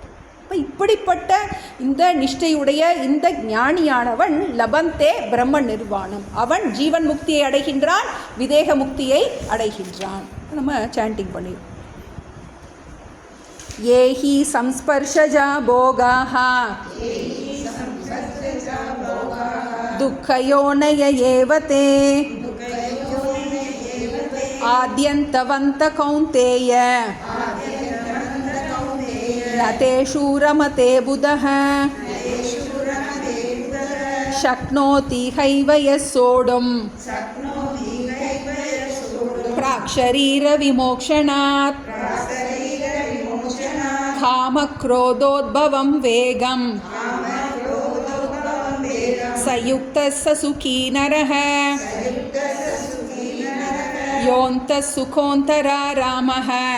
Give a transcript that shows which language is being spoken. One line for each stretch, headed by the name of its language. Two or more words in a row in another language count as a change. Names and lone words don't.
Tamil: அப்போ இப்படிப்பட்ட இந்த நிஷ்டையுடைய இந்த ஞானியானவன்
Sanskrit: लभन्ते ब्रह्म निर्वाणम्.
Tamil: அவன் ஜீவன் முக்தியை அடைகின்றான், விதேக முக்தியை அடைகின்றான். நம்ம சாண்டிங் பண்ணிடுவோம்.
Sanskrit: ये हि संस्पर्शजा भोगाः दुःखयोनय एव ते आद्यन्तवन्त कौन्तेय न तेषु रमते बुधः शक्नोति हैव यः सोढुं प्राक्शरीरविमोक्षणात् कामक्रोधोद्भवं वेगम् सयुक्तः स सुखी नरः योऽन्तः सुखोऽन्तरारामः